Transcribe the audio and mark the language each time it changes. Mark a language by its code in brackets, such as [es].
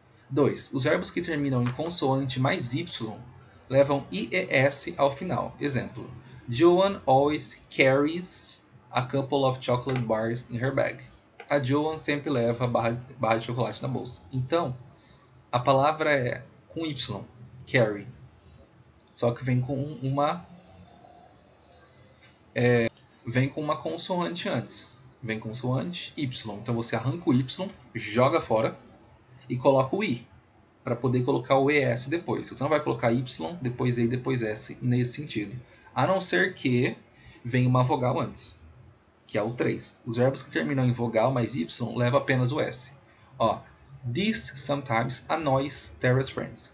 [pt] 2. Os verbos que terminam em consoante mais Y levam IES ao final. [en] Exemplo: Joan always carries a couple of chocolate bars in her bag. [pt] A Joan sempre leva a barra de chocolate na bolsa. Então, a palavra é com Y, carry. Só que vem com uma consoante antes. Vem consoante Y. Então você arranca o Y, joga fora e coloca o I, para poder colocar o ES depois. Você não vai colocar Y, depois E, depois S, nesse sentido. A não ser que venha uma vogal antes, que é o 3. Os verbos que terminam em vogal mais Y levam apenas o S. [en] Ó, this sometimes annoys Tara's friends.